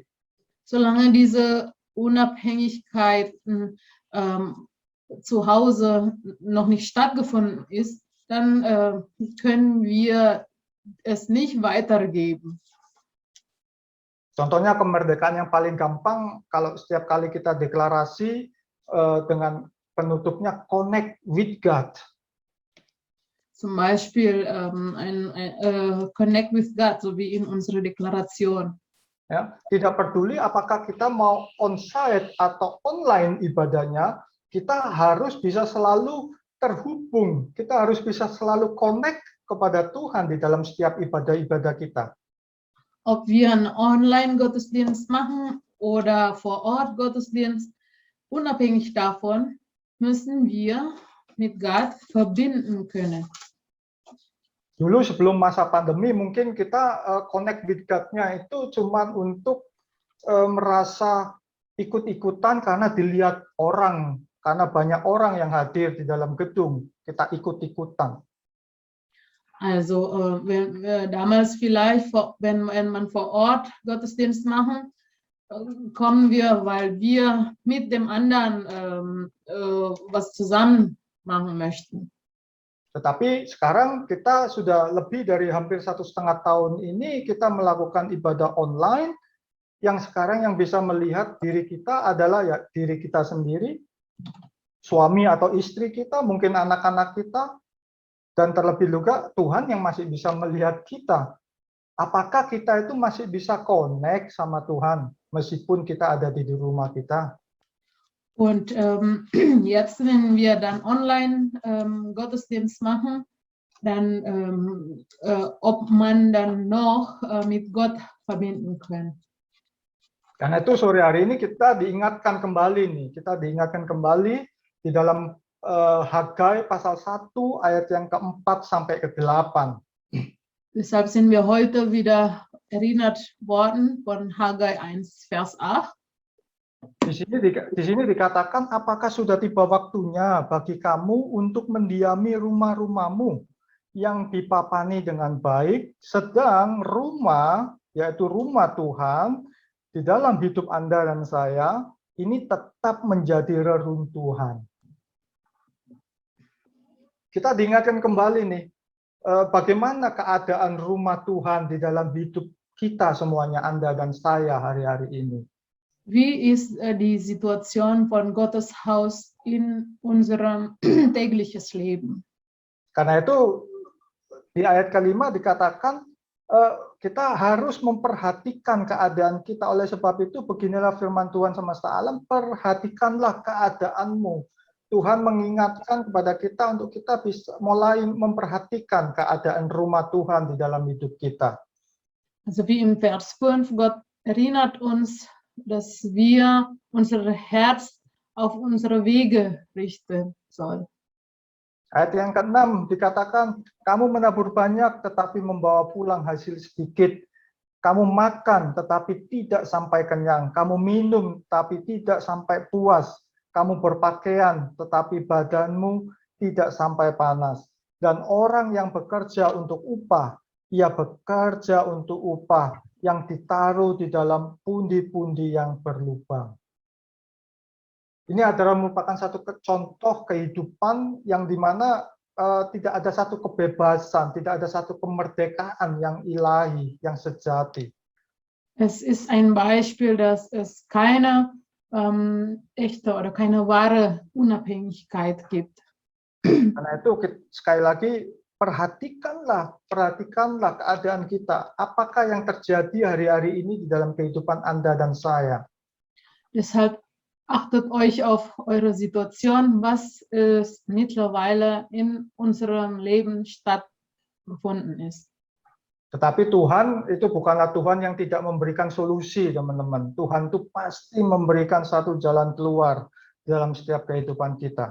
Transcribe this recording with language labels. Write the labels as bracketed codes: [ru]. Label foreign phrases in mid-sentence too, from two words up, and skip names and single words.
[de] Solange diese Unabhängigkeit zu Hause noch nicht stattgefunden ist, dann können wir es nicht weitergeben. [id] Contohnya kemerdekaan yang paling gampang, kalau setiap kali kita deklarasi dengan penutupnya [en] connect with God. [de] Zum Beispiel [en] connect with God, [de] so wie in unserer Deklaration. [id] Ya, tidak peduli apakah kita mau on-site atau online ibadahnya, kita harus bisa selalu terhubung, kita harus bisa selalu connect kepada Tuhan di dalam setiap ibadah-ibadah kita. [de] Ob wir einen Online-Gottesdienst machen oder vor Ort Gottesdienst, unabhängig davon müssen wir mit Gott verbinden können. [id] Dulu sebelum masa pandemi mungkin kita [en] connect with God- [id] nya itu cuma untuk merasa ikut-ikutan karena dilihat orang, karena banyak orang yang hadir di dalam gedung, kita ikut-ikutan. [de] Also damals vielleicht, wenn man vor Ort Gottesdienst machen, kommen wir, weil wir mit dem anderen was zusammen machen möchten. [id] Tetapi sekarang kita sudah lebih dari hampir 1,5 tahun ini kita melakukan ibadah online, yang sekarang yang bisa melihat diri kita adalah ya diri kita sendiri, suami atau istri kita, mungkin anak-anak kita, dan terlebih juga Tuhan yang masih bisa melihat kita. Apakah kita itu masih bisa connect sama Tuhan meskipun kita ada di rumah kita? [de] Und jetzt, wenn wir dann online Gottesdienst machen, dann ob man dann noch mit Gott verbinden kann. [id] Karena itu sore hari ini kita diingatkan kembali di dalam Hagai pasal 1 ayat yang keempat sampai ke-8. [de] Deshalb sind wir heute wieder erinnert worden von Haggai 1, Vers 8. [id] Di sini dikatakan, apakah sudah tiba waktunya bagi kamu untuk mendiami rumah-rumahmu yang dipapani dengan baik, sedang rumah, yaitu rumah Tuhan, di dalam hidup Anda dan saya, ini tetap menjadi reruntuhan. Kita diingatkan kembali nih, bagaimana keadaan rumah Tuhan di dalam hidup kita semuanya, Anda dan saya hari-hari ini. [de] Wie ist die Situation von Gottes Haus in unserem tägliches Leben? [id] Karena itu di ayat kelima dikatakan kita harus memperhatikan keadaan kita. Oleh sebab itu beginilah firman Tuhan semesta alam, perhatikanlah keadaanmu. Tuhan mengingatkan kepada kita untuk kita bisa mulai memperhatikan keadaan rumah Tuhan di dalam hidup kita. [de] Also wie im Vers 5, Gott erinnert uns, dass wir unser Herz auf unsere Wege richten sollen. [id] Ayat yang ke-6 dikatakan, kamu menabur banyak tetapi membawa pulang hasil sedikit. Kamu makan tetapi tidak sampai kenyang. Kamu minum tapi tidak sampai puas. Kamu berpakaian tetapi badanmu tidak sampai panas. Dan orang yang bekerja untuk upah, ia bekerja untuk upah yang ditaruh di dalam pundi-pundi yang berlubang. Ini adalah merupakan satu contoh kehidupan yang dimana tidak ada satu kebebasan, tidak ada satu kemerdekaan yang ilahi, yang sejati. [de] Es ist ein Beispiel, dass es keine echte oder keine wahre Unabhängigkeit gibt. [id] Karena itu sekali lagi perhatikanlah keadaan kita. Apakah yang terjadi hari-hari ini di dalam kehidupan Anda dan saya? [de] Deshalb achtet euch auf eure Situation, was ist mittlerweile in unserem Leben stattgefunden ist. [id] Tetapi Tuhan itu bukanlah Tuhan yang tidak memberikan solusi, teman-teman. Tuhan itu pasti memberikan satu jalan keluar dalam setiap kehidupan kita.